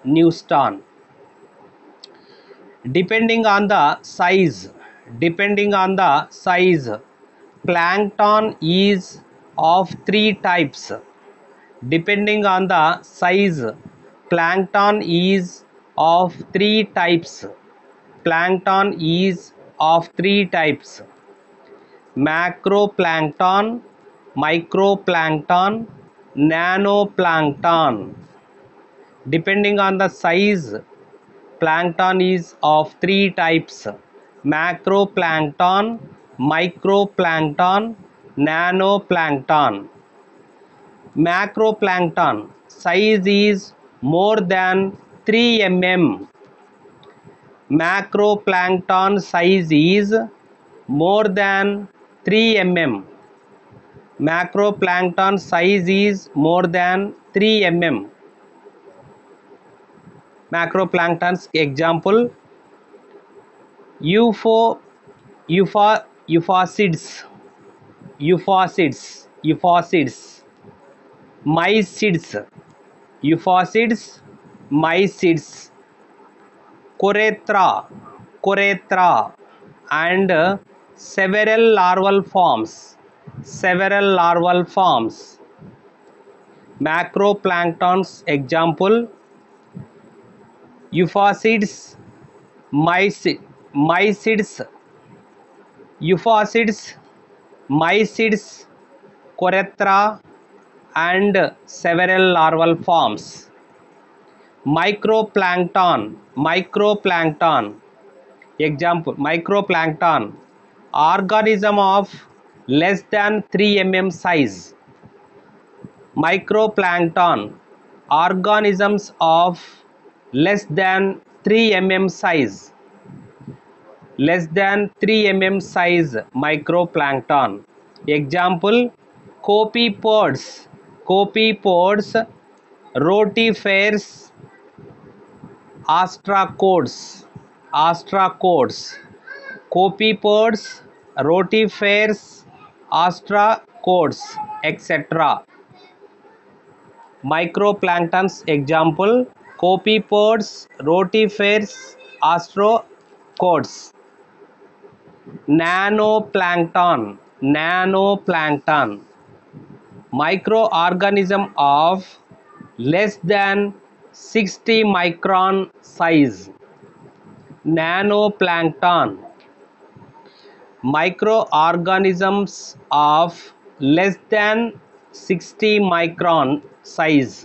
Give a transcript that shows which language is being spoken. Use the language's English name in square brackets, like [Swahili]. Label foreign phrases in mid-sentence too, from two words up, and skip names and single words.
[English] Depending on the size, plankton is of three types. Depending on the size, plankton is of three types. Plankton is of three types: macroplankton, microplankton, nanoplankton. Depending on the size, plankton is of three types: macroplankton, microplankton, nanoplankton. Macroplankton size is more than 3 mm. Macroplankton size is more than 3 mm. Macroplankton size is more than 3 mm. Macroplanktons example: euphausids, mysids, Corethra, and several larval forms. Macroplanktons example: euphausids, mysids, Corethra, and several larval forms. Microplankton example: microplankton, organism of less than 3 mm size. Microplankton, organisms of less than 3 mm size. Less than 3 mm size microplankton. Example: copepods, rotifers, ostracods, copepods, rotifers, ostracods, etc. Microplanktons example: copepods, rotifers, ostracods. Nanoplankton, microorganism of less than 60 micron size. Nanoplankton, microorganisms of less than 60 micron size.